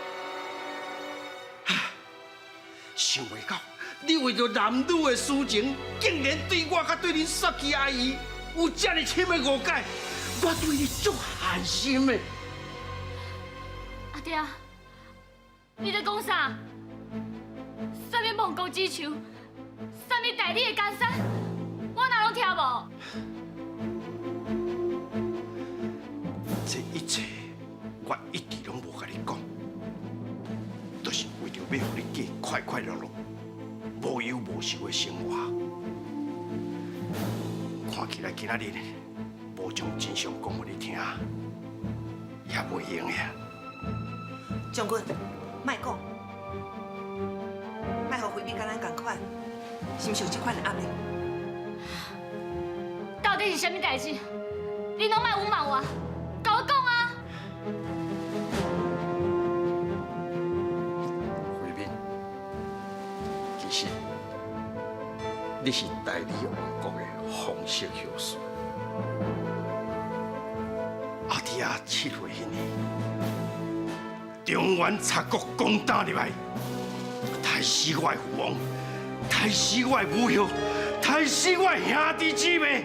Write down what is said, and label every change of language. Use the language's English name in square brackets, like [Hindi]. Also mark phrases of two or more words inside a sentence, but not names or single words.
[Min Nan Chinese] 想袂到，你为着男女的私情，竟然对我甲对恁雪琪阿姨有这么深的误解，我对你足寒心的。阿爹，你在讲啥？啥物亡国之仇？啥物大理的江山？我哪拢听无？这一切，我一直拢无甲你讲，就是为着要互你过快快乐乐、无忧无愁的生活。看起来今仔日无将真相讲互你听，也袂用呀。将军，莫讲，莫互回民甲咱同款，是毋是有这款的压力？到底是啥物代志？你拢莫诬瞒我，甲我讲啊！回民，其实你是大理王国的皇室后嗣。阿弟仔7岁迄年，中原贼国攻打入来，杀死我的父王，杀死我的母后，杀死我的兄弟姊妹。